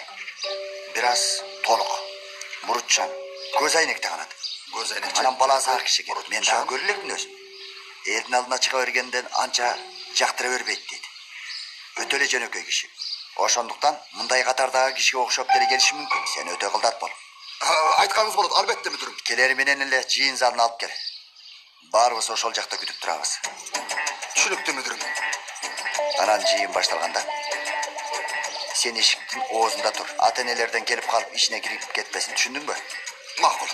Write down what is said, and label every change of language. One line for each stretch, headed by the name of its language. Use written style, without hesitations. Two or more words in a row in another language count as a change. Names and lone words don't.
Kyrgyz: Бир аз толук, мурутчан, көз айнек тагынат. Көз айнек. Анан баласы ак киши керек. Мен дагы көрө элекмин өзүм. Элдин алдына чыга бергенден анча жактыра бербейт дейт. Өтө эле жөнөкөй киши. Ошондуктан мындай катардагы кишиге окшоп деле келиши мүмкүн. Сени өтө кылдат бол.
Kazakh: Айтқаныңыз болады,
Kyrgyz: албетте мүдүрүм. Келери менен эле жыйын залына алып кел. Баарыбыз ошол жакта күтүп турабыз. Түшүнүктүү мүдүрүм. Анан жыйын башталганда сен эшиктин оозунда тур. Ата энелерден келип калып ичине кирип кетпесин. Түшүндүңбү? Макул.